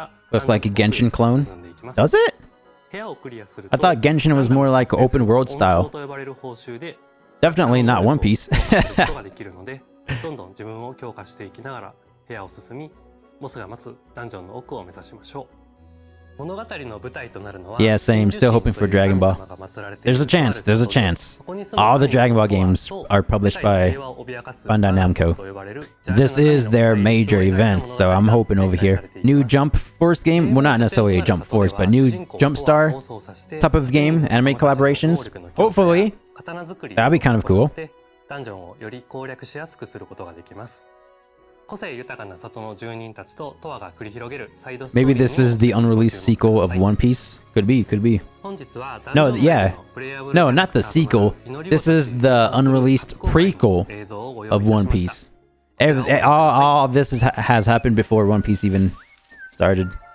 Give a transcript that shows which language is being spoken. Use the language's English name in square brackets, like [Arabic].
[English] Looks like a Genshin clone. Does it? I thought Genshin was more like open world style. Definitely not One Piece. [Japanese] どんどん自分を強化していきながら部屋を進み、ボスが待つダンジョンの奥を目指しましょう。物語の舞台となるのは [English] Yeah, same. Still hoping for Dragon Ball. There's a chance. There's a chance. All the Dragon Ball games are published by Bandai Namco. This is their major event, so I'm hoping over here. New Jump Force game? Well, not necessarily a Jump Force, but new Jump Star type of game, anime collaborations. Hopefully. That'd be kind of cool. [Japanese] ダンジョンをより攻略しやすくすることができます。個性豊かな里の住人たちとトワが繰り広げるサイドストーリー [English] Maybe this is the unreleased sequel of One Piece. Could be, could be. No, yeah. No, not the sequel. This is the unreleased prequel of One Piece. All this has happened before One Piece even started.